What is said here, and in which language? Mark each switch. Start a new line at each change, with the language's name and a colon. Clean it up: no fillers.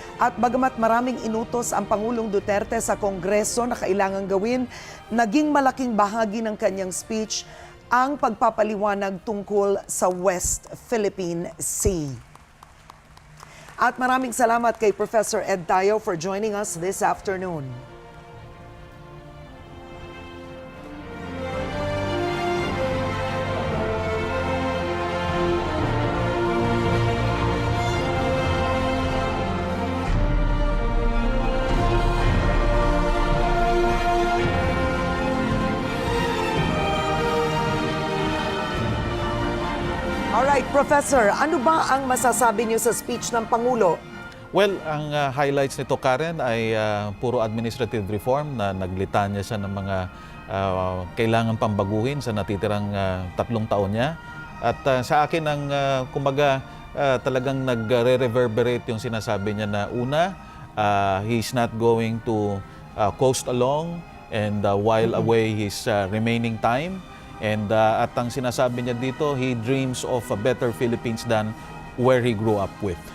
Filipino: At bagamat maraming inutos ang Pangulong Duterte sa Kongreso na kailangang gawin, naging malaking bahagi ng kanyang speech ang pagpapaliwanag tungkol sa West Philippine Sea. At maraming salamat kay Professor Ed Tayo
English: for joining us this afternoon.
Filipino: Alright, Professor, ano ba ang masasabi niyo sa speech ng Pangulo? Well, ang highlights nito, Karen, ay puro administrative reform na naglitanya siya ng mga kailangan pambaguhin sa natitirang 3 taon niya. At sa akin, ang kumbaga talagang nagre-reverberate yung sinasabi niya na una,
English: he's not going to coast along and while away his remaining time. And
Filipino: at ang sinasabi niya dito,
English: he dreams of a better Philippines than where he grew up with.